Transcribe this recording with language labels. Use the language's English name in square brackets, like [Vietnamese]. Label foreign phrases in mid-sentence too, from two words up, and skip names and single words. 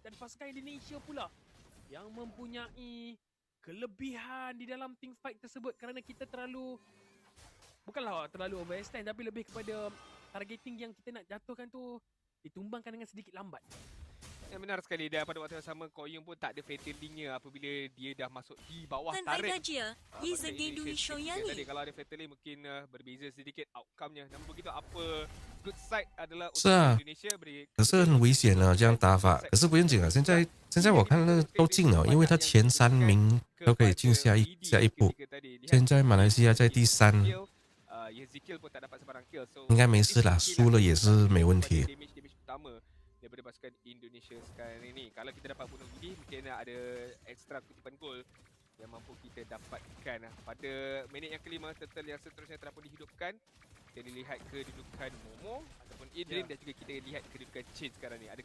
[Malay] Dan pasukan Indonesia pula yang mempunyai kelebihan di dalam [English] team fight [Malay] tersebut. Kerana kita bukanlah terlalu overextend, tapi lebih kepada targeting yang kita nak jatuhkan tu ditumbangkan dengan sedikit lambat. Yang benar sekali, dan pada waktu yang sama Koyung pun tak ada fatal link-nya apabila dia dah masuk di bawah tarik. He's a gay Indonesia ni. Tadi kalau ada fatal link mungkin berbeza sedikit outcome-nya. Namun begitu apa [English] good side [Malay] adalah untuk [Chinese] 是啊 [Malay] Indonesia beri [Chinese] 可是很危险啊，这样打法。可是不用紧啊，现在我看了都进了，因为他前3名都可以进下一步。现在马来西亚在第3， [Malay] Ezekiel pun tak dapat sebarang kill. So [Chinese] 应该没事啦，输了也是没问题。 [Malay] damage utama daripada pasukan Indonesia sekarang ini. Kalau kita dapat bunuh ini, mungkin ada ekstra kutipan gol yang mampu kita dapatkan. Pada minit yang kelima, turtle yang seterusnya telah pun dihidupkan. Kita lihat kedudukan Momo ataupun Idrin dan juga kita lihat kedudukan Chin sekarang ni.